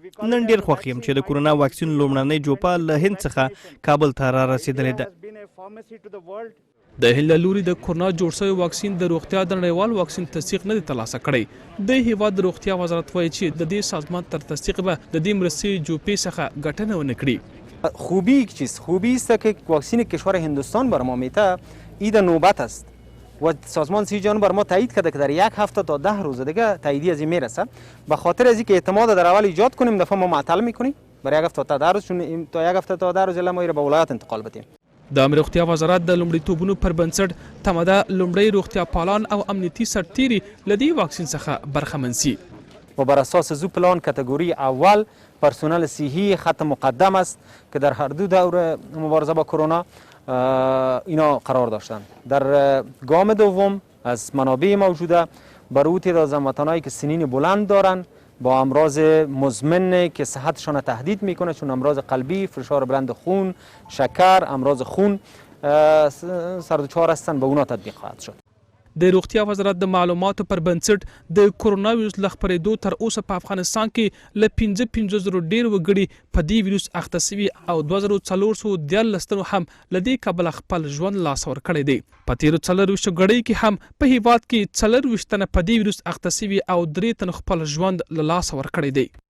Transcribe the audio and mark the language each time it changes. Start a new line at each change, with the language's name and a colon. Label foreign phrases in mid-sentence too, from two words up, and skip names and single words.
Pashto: نن ډېر خوښ یم چې د کرونا واکسین لومړنۍ جوپه له هند څخه کابل ته را رسېدلې ده. د هند له لوري د کورونا جوړ شوی واکسین د روغتیا د نړیوال واکسین تصدیق نه دی ترلاسه کړی. د هیواد د روغتیا وزارت وایي چې د دې سازمان تر تصدیق به د دې مرستې جوپې څخه ګټنه ونه کړي.
Persian: خوبی یک چیز خوبی است که واکسین کشور هندوستان بر ما میته این نوبت است و سازمان سی جهان بر ما تایید کرده که در 1 هفته تا 10 روز دیگه تاییدی از این میرسه. به خاطر از اینکه اعتماد در اول ایجاد کنیم دفعه ما معطل میکنیم برای 1 هفته تا 10 روز، چون تا 1 هفته تا 10 روز ما به ولایت انتقال بدیم.
Pashto: د روغتیا وزارت د لومړیتوبونو پر بنسټ تماده لومړی روغتیا پالان او امنیتي سرتیري له دې واکسین څخه برخمن سي.
Persian: و بر اساس زو پلان کاتگوری اول پرسنل صحی خط مقدم است که در هر دو دور مبارزه با کرونا اینا قرار داشتند. در گام دوم از منابع موجوده برای تعداد هموطنانی که سنین بلند دارند با امراض مزمن که صحتشان تهدید میکنه، چون امراض قلبی، فشار بلند خون، شکر، امراض خون سردچار هستند، به اونا تطبیق خواهد شد.
Pashto: د روغتیا وزارت د معلوماتو پر بنسټ د کورونا ویروس له خپرېدو تر اوسه په افغانستان کې له 55,000 ډېر وګړي په دې ویروس اخته سوي او 2414 تنو هم له دې کبله خپل ژوند لاس ورکړی دی. په تېرو 24 غړۍ کې هم په هیواد کې 24 تنه په دې ویروس اخته سوي او 3 تنو خپل ژوند له لاس ورکړی دی.